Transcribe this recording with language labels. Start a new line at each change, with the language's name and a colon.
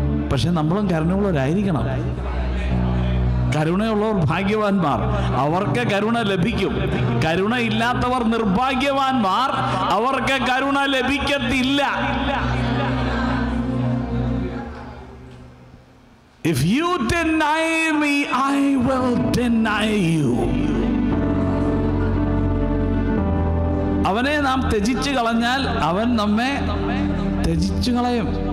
Malayalam: പക്ഷെ നമ്മളും കരുണയുള്ളവരായിരിക്കണം. കരുണയുള്ളവർ ഭാഗ്യവാന്മാർ, അവർക്ക് കരുണ ലഭിക്കും. കരുണ ഇല്ലാത്തവർ നിർഭാഗ്യവാന്മാർ, അവർക്ക് കരുണ ലഭിക്കത്തില്ല.
English: If you deny me, I will deny you.
Malayalam: അവനെ നാം ത്യജിച്ചു കളഞ്ഞാൽ അവൻ നമ്മെ ത്യജിച്ചു കളയും.